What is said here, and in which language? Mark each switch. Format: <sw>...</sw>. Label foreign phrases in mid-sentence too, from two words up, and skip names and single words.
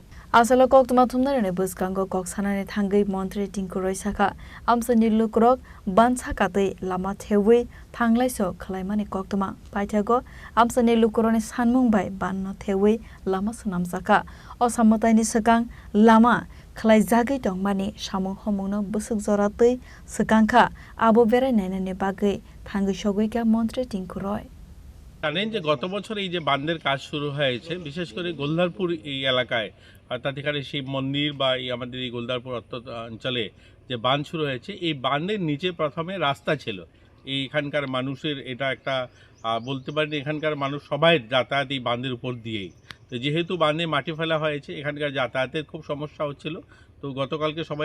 <trp>Asalo kok tuma thumnare buskango kok sanane thangai montri tingkoroi saka amsani lukrok ban sakate lama thewe thanglaiso khlaimani kok tuma paithago amsani lukrone sanmung bai ban no thewe lama sunam saka osamataini sakang lama khlai jagai tongmani samung homungno busuk joratei sakangkha abo berai nainani bagai thangai sogoi montri tingkoroi</trp> <bn>জানেন যে গত বছর এই যে বাঁধের কাজ শুরু হয়েছে বিশেষ করে গোলদারপুর এই এলাকায় অর্থাৎ এখানে শিব মন্দির বা এই আমাদের এই গোলদারপুর অঞ্চলে যে বাঁধ শুরু হয়েছে এই বাঁধের নিচে প্রথমে রাস্তা ছিল এইখানকার মানুষের এটা একটা বলতে পারেন এখানকার মানুষ সবাই যাতায়াত এই বাঁধের উপর দিয়েই তো যেহেতু বাঁধে মাটি ফেলা হয়েছে এখানকার যাতায়াতের খুব সমস্যা হচ্ছিল তো গতকালকে সবাই</bn>